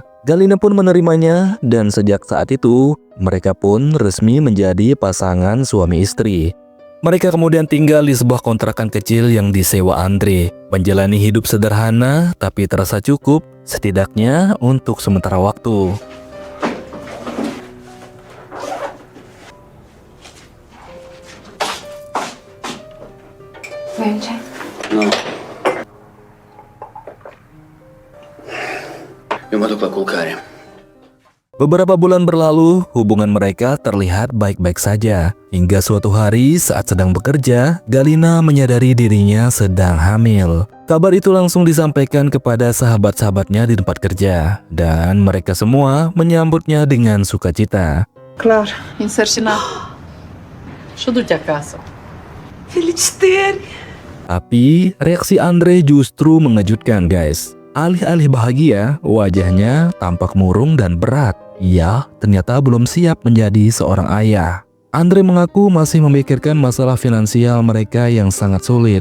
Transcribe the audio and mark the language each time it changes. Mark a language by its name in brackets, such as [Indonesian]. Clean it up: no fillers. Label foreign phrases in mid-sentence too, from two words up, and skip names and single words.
[Indonesian] Galina pun menerimanya dan sejak saat itu, mereka pun resmi menjadi pasangan suami istri. Mereka kemudian tinggal di sebuah kontrakan kecil yang disewa Andre, menjalani hidup sederhana tapi terasa cukup, setidaknya untuk sementara waktu. [Romanian] Nu. Eu mă duc la culcare. [Indonesian] Beberapa bulan berlalu, hubungan mereka terlihat baik-baik saja. Hingga suatu hari saat sedang bekerja, Galina menyadari dirinya sedang hamil. Kabar itu langsung disampaikan kepada sahabat-sahabatnya di tempat kerja. Dan mereka semua menyambutnya dengan sukacita. [Romanian] Clar. Însărcinat. Și du-te acasă. Felicitări! [Indonesian] Tapi reaksi Andre justru mengejutkan guys. Alih-alih bahagia, wajahnya tampak murung dan berat. Ia ternyata belum siap menjadi seorang ayah. Andre mengaku masih memikirkan masalah finansial mereka yang sangat sulit.